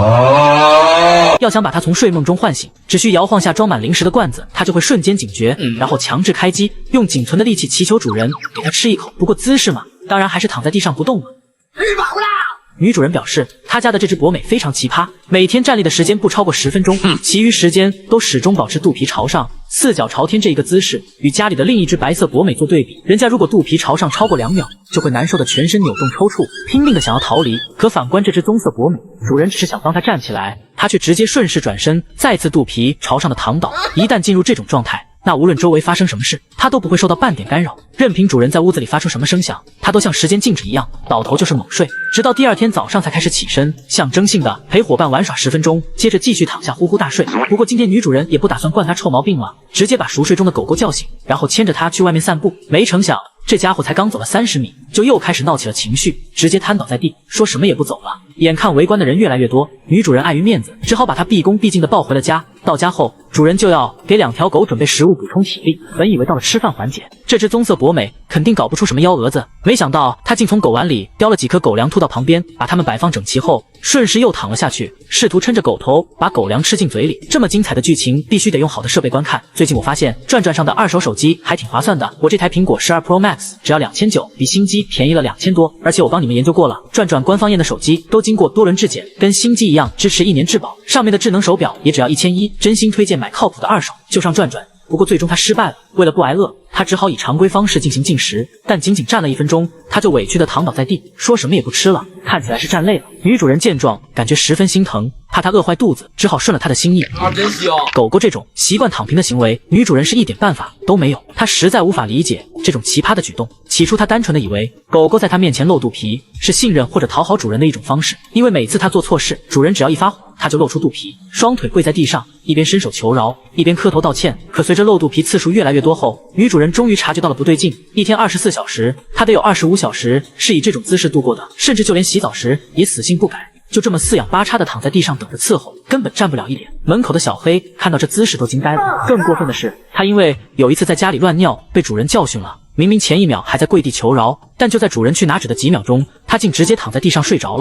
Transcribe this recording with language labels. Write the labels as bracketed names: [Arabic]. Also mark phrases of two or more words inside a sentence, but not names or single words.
[Chinese] 要想把它從睡夢中喚醒，只需搖晃下裝滿零食的罐子，它就會瞬間警覺，然後強制開機，用僅存的力氣祈求主人給它吃一口。不過姿勢嘛，當然還是躺在地上不動了。女主人表示，她家的这只博美非常奇葩，每天站立的時間不超過10分鐘，其餘時間都始終保持肚皮朝上，四腳朝天這一個姿勢，與家裡的另一只白色博美做對比。人家如果肚皮朝上超過2秒，就會難受的全身扭動抽搐，拼命的想要逃離。可反觀這只棕色博美，主人只是想幫它站起來，它卻直接順勢轉身，再次肚皮朝上的躺倒。一旦進入這種狀態，那無論周圍發生什麼事，它都不會受到半點干擾，任憑主人在屋子裡發出什麼聲響，它都像時間靜止一樣，倒頭就是猛睡，直到第二天早上才開始起身，象徵性的陪夥伴玩耍10分鐘，接着繼續躺下呼呼大睡。不過今天女主人也不打算慣它臭毛病了，直接把熟睡中的狗狗叫醒，然後牽着它去外面散步。沒成想這家伙才剛走了30米，就又開始鬧起了情緒，直接癱倒在地，說什麼也不走了。眼看圍觀的人越來越多，女主人礙於面子，只好把它畢恭畢敬地抱回了家。到家後，主人就要給2條狗準備食物補充體力。本以為到了吃飯環節，這只棕色博美肯定搞不出什麼幺蛾子，沒想到它竟從狗碗裡叼了幾顆狗糧吐到旁邊，把它們擺放整齊後，順勢又躺了下去，試圖撐着狗頭把狗糧吃進嘴裡。這麼精彩的劇情必須得用好的設備觀看。最近我發現轉轉上的二手手機還挺划算的，我這台蘋果12 Pro Max 只要2900，比新機便宜了2000多。而且我幫你們研究過了，轉轉官方驗的手機都經過多輪質檢，跟新機一樣支持1年質保，上面的智能手錶也只要1100，真心推薦買靠譜的二手，就上轉轉。不過最終他失敗了，為了不挨餓，他只好以常規方式進行進食，但僅僅站了1分鐘，他就委屈地躺倒在地，說什麼也不吃了，看起來是站累了。女主人見狀，感覺十分心疼，怕他餓壞肚子，只好順了他的心意。真香！狗狗這種習慣躺平的行為，女主人是一點辦法都沒有，她實在無法理解這種奇葩的舉動。起初她單純的以為狗狗在她面前露肚皮是信任或者討好主人的一種方式，因為每次她做錯事，主人只要一發火，她就露出肚皮，雙腿跪在地上，一邊伸手求饒，一邊磕頭道歉。可隨着露肚皮次數越來越多後，女主人終於察覺到了不對勁。一天24小時，她得有25小時是以這種姿勢度過的，甚至就連洗澡時也死性不改，就這麼四仰八叉的躺在地上等着伺候，根本站不了一臉。门口的小黑看到這姿勢都驚呆了。更過分的是，他因為有一次在家裡亂尿被主人教訓了，明明前1秒還在跪地求饒，但就在主人去拿紙的幾秒鐘，他竟直接躺在地上睡着了。